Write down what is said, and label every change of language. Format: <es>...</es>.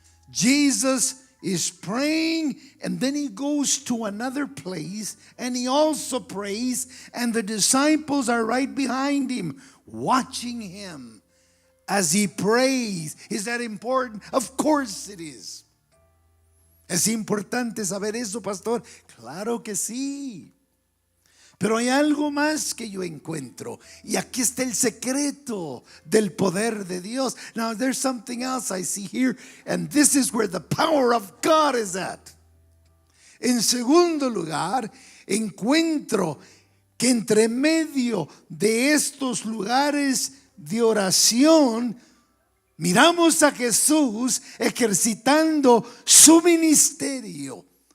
<en>Jesus is praying and then he goes to another place and he also prays, and the disciples are right behind him watching him as he prays. Is that important? Of course it is.</en> <es>¿Es importante saber eso, pastor? Claro que sí. Pero hay algo más que yo encuentro. Y aquí está el secreto del poder de Dios.</es> <en>Now there's something else I see here. And this is where the power of God is at.</en> <es>En segundo lugar, encuentro que entre medio de estos lugares de oración, miramos a Jesús ejercitando su ministerio.</es>